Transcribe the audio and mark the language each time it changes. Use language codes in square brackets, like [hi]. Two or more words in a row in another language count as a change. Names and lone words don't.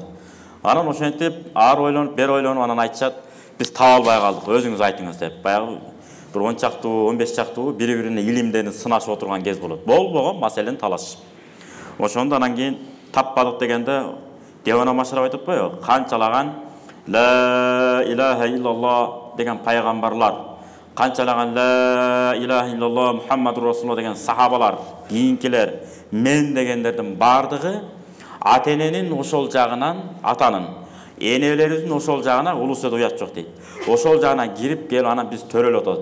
[ky] Анан ошентип ар ойлонуп, бер ойлонуп анан айтышат, биз таба албай калдык, өзүңүз айтыңыз деп. Баягы бир 10 чактуу, 15 чактуу бири-бирине илимдени сынашып отурган кез болот. Болбогон маселени талашышып. Ошондо анан кийин таппадык дегенде Девана Машраб айтып атпайбы? Канчалаган [ar] لا إله إلا الله [ky] деген пайгамбарлар, канчалаган [ar] لا إله إلا الله محمد رسول الله [ky] деген сахабалар, кийинкилер, мен дегендердин бардыгы ата-эненин ошол жагынан, атанын, энелерибиздин ошол жагына улусуда уят жок дейт. Ошол жагына кирип келип анан биз төрөлүп атабыз.